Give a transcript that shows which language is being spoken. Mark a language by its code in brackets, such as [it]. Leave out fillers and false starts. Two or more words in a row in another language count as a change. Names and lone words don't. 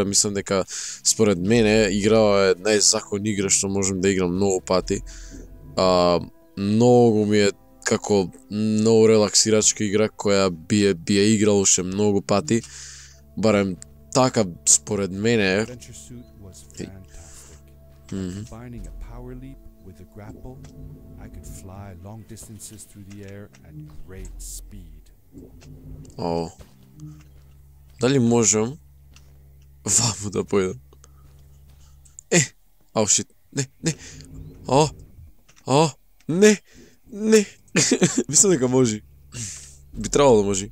[mk] Мислам дека според мене играва е најзакон игра што можам да играм многу пати. Многу ми е како многу релаксирачка игра која би ја играл уште многу пати. Барем така според мене. [en] Adventure suit was fantastic. Combining a power leap with a grapple, I could fly long distances through the air at great speed. О. [mk] Дали можам ваму да појдам? Ау шит. Не. Не. Мислам дека може. Би требало да може.